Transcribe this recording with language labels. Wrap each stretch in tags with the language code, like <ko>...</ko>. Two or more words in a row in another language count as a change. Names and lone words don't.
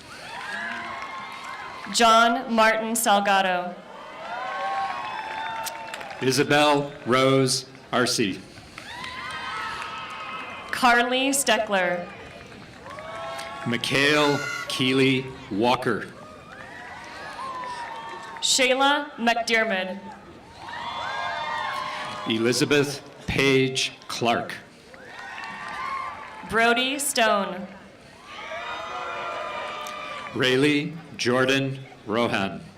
<en>John Martin Salgado. Isabel Rose Arce. Carly Steckler. Mikhail Keeley Walker. Shayla McDermott. Elizabeth Page Clark. Brody Stone. Rayleigh Jordan Rohan.</en>